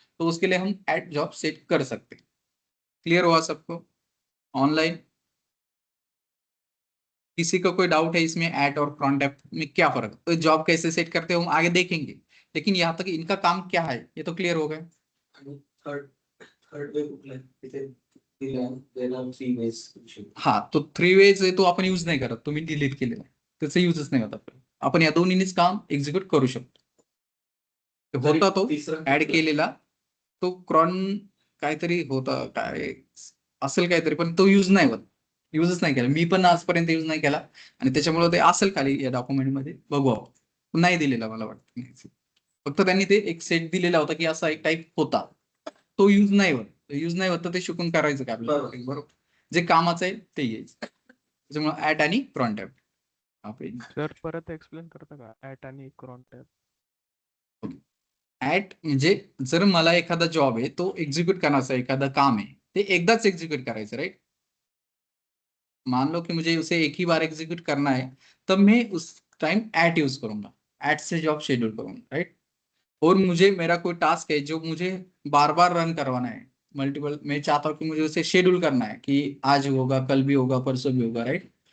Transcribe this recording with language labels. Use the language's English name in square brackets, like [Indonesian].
[Hindi] तो उसके लिए हम एड जॉब सेट कर सकते हैं। क्लियर हुआ सबको ऑनलाइन? किसी को कोई डाउट है इसमें, ऐड और कॉन्टेक्ट में क्या फर्क है, तो जॉब कैसे सेट करते हो हम आगे देखेंगे, लेकिन यहाँ तक इनका काम क्या है ये तो क्लियर हो गया। [Marathi] थर्ड थर्ड वे कुठला आहे तिथे देणार 3 वेज हाँ, तो 3 वेज तो आपण यूज नाही करत, तुम्ही डिलीट केलेला आहे, त्याचा युजच नाही होत आपल्याला, आपण या दोन्हीनेच काम एक्झिक्यूट करू शकतो। तो होता तो ऍड केलेला, तो क्रॉन काहीतरी होता, काय असेल काहीतरी, पण तो यूज नाही होत, युजच नाही केला मी पण आजपर्यंत, यूज नाही केला, आणि त्याच्यामुळे ते असेल खाली या डॉक्युमेंट मध्ये, बघू आपण, नाही दिलेला मला वाटतं, फक्त त्यांनी ते एक सेट दिलेला होता की असा एक टाईप होता, तो यूज नाही होत, यूज नाही होत तर ते शिकून करायचं का आपल्याला, बरोबर? जे कामाचं आहे ते यायचं, त्याच्यामुळे ऍट आणि क्रॉन टॅब आपण सर परत एक्सप्लेन करता का ॲट आणि क्रॉन टॅब? ऍट म्हणजे जर मला एखादा जॉब आहे तो एक्झिक्यूट करण्याचा, एखादं काम आहे ते एकदाच एक्झिक्यूट करायचं, राइट? [Hindi] मान लो कि मुझे उसे एक ही बार एग्जीक्यूट करना है, तब मैं उस टाइम एट यूज करूंगा, एट से जॉब शेड्यूल करूंगा, राइट? और मुझे मेरा कोई टास्क है जो मुझे बार बार रन करवाना है, मल्टीपल, मैं चाहता हूँ कि मुझे उसे शेड्यूल करना है कि आज होगा, कल भी होगा, परसों भी होगा, राइट?